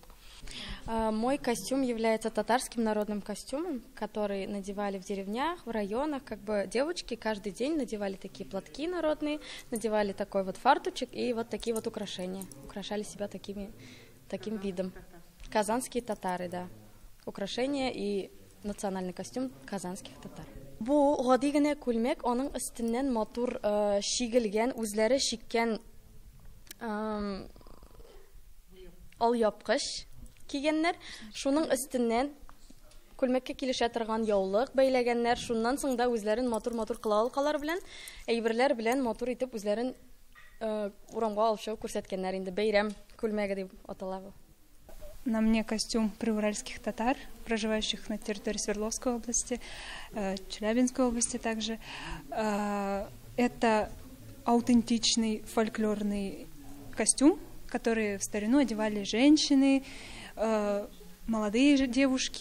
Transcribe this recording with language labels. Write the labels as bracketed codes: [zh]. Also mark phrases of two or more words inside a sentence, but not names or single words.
[ru] Мой костюм является татарским народным костюмом, который надевали в деревнях, в районах. Как бы девочки каждый день надевали такие платки народные, надевали такой вот фартучек и вот такие вот украшения. Украшали себя таким видом. Казанские татары, да. Украшения и национальный костюм казанских татар. [tt] Бу гади генә күлмәк, аның өстеннән матур шигелгән, үзләре шиккән алъяпкыч кигәннәр, шуның өстеннән күлмәккә килешә торган яулык бәйләгәннәр, шуннан соң да үзләрен матур-матур кылалкалар белән, әйберләр белән матур итеп үзләрен урамга алып чыгып күрсәткәннәр. Инде бәйрәм күлмәге дип атала бу. [ru] На мне костюм приуральских татар, проживающих на территории Свердловской области, Челябинской области также. Это аутентичный фольклорный костюм, которые в старину одевали женщины, молодые девушки.